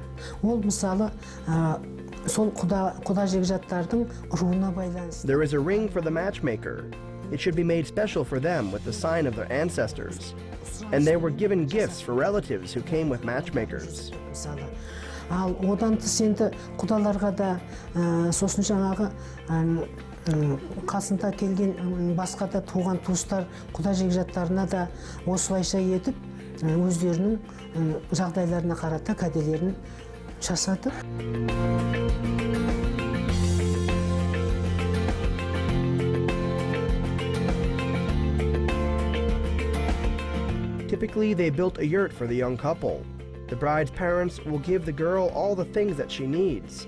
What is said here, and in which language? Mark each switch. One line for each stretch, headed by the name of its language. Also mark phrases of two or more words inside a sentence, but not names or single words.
Kazakh: Ол мысалы сол құда жекжаттардың руына байланысты.
English: There is a ring for the matchmaker. It should be made special for them with the sign of their ancestors. And they were given gifts for relatives who came with matchmakers.
Kazakh: Ал одан тыс енді құдаларға да сосын жаңағы қасында келген басқа да туған туыстар құда жекжаттарына да осылайша етіп өздерінің жағдайларына қарата кәделерін жасады.
English: Typically, they built a yurt for the young couple. The bride's parents will give the girl all the things that she needs.